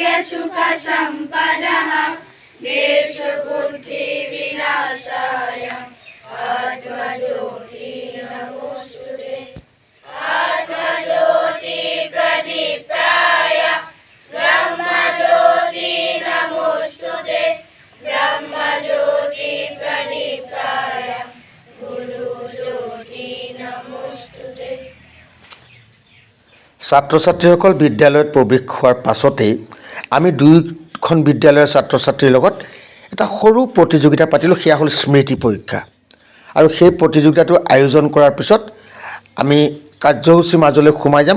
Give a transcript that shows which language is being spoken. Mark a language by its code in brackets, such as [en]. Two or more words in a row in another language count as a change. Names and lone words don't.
[sa] सुख संपदः देशबुद्धि विनाशाय आत्मज्योति नमोस्तुते आत्मज्योति प्रदीप्ताय ब्रह्मज्योति नमोस्तुते ब्रह्मज्योति प्रदीप्ताय गुरुज्योति नमोस्तुते। [as] ছাত্ৰ ছাত্ৰীসকল বিদ্যালয়ত প্ৰৱেশ হোৱাৰ পাছতেই আমি দুয়োখন বিদ্যালয়ৰ ছাত্ৰ ছাত্ৰীৰ লগত এটা সৰু প্ৰতিযোগিতা পাতিলোঁ। সেয়া হ'ল স্মৃতি পৰীক্ষা। আৰু সেই প্ৰতিযোগিতাটো আয়োজন কৰাৰ পিছত আমি কাৰ্যসূচীৰ মাজলৈ সোমাই যাম।